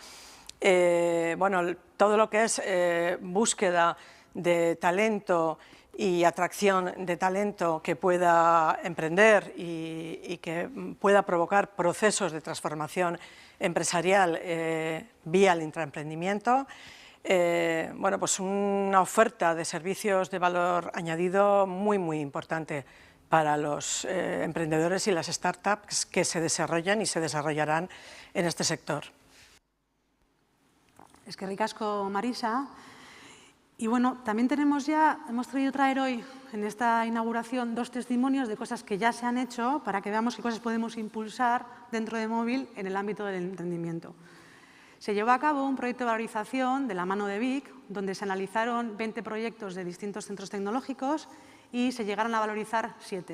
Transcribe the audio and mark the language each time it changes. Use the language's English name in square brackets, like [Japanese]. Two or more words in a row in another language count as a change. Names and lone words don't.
[Spanish] todo lo que es búsqueda de talento y atracción de talento que pueda emprender y que pueda provocar procesos de transformación empresarial vía el intraemprendimiento. Pues una oferta de servicios de valor añadido muy importante para los emprendedores y las startups que se desarrollan y se desarrollarán en este sector. [Basque] Eskerrik asko, Marisa. [Spanish] Y bueno, también hemos traído traer hoy en esta inauguración 2 testimonios de cosas que ya se han hecho para que veamos qué cosas podemos impulsar dentro de Mooville en el ámbito del emprendimiento. Se llevó a cabo un proyecto de valorización de la mano de BIC, donde se analizaron 20 proyectos de distintos centros tecnológicos y se llegaron a valorizar 7.